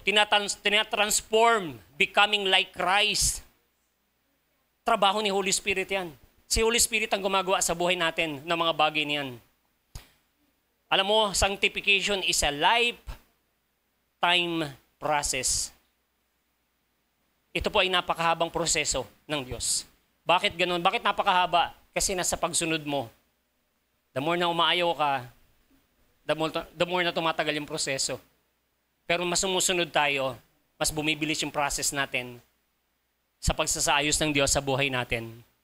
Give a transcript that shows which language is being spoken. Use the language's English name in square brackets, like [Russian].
[Filipino] Tinatransform, [English] becoming like Christ. [Filipino] Trabaho ni Holy Spirit yan. Si Holy Spirit ang gumagawa sa buhay natin ng mga bagay niyan. Alam mo, [English] sanctification is a lifetime process. [Filipino] Ito po ay napakahabang proseso ng Diyos. Bakit ganun? Bakit napakahaba? Kasi nasa pagsunod mo. [English] The more [Filipino] na umaayaw ka, the more na tumatagal yung proseso. Pero mas sumusunod tayo, mas bumibilis yung process natin sa pagsasaayos ng Diyos sa buhay natin.